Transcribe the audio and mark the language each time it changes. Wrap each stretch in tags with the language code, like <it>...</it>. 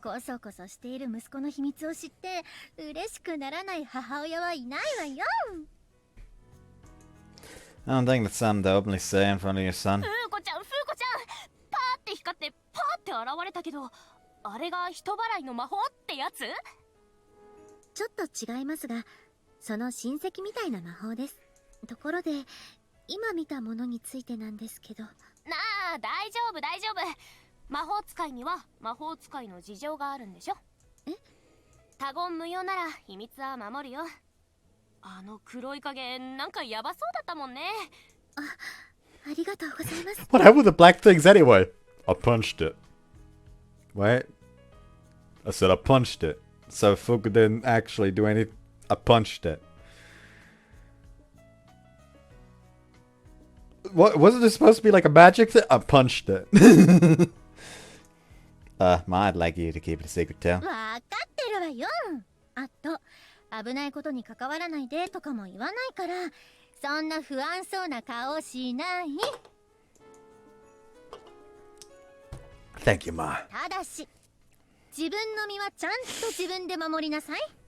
<ja>こそこそしている息子の秘密を知って嬉しくならない母親はいないわよ。</ja> <en>I don't think that's something to openly say in front of your son.</en> <ja>風子ちゃんパーって光ってパーって現れたけど、あれが人払いの魔法ってやつ？ちょっと違いますが、その親戚みたいな魔法です。ところで今見たものについてなんですけど。なあ、大丈夫。魔法使いには魔法使いの事情があるんでしょ。他言無用なら秘密は守るよ。あの黒い影なんかヤバそうだったもんね。ありがとうございます。</ja> <en>What happened with the black things anyway? I punched it. What? I said I punched it. So Fuuko didn't actually do anything. I punched it. What wasn't it supposed to be like a magic thing? I punched it. Ma, I'd like you to keep it a secret too.</en> <ja>わかってるわよ。あと危ないことに関わらないでとかも言わないから、そんな不安そうな顔しない。</ja> <en>Thank you, Ma.</en> <ja>ただし自分の身はちゃんと自分で守りなさい。</ja>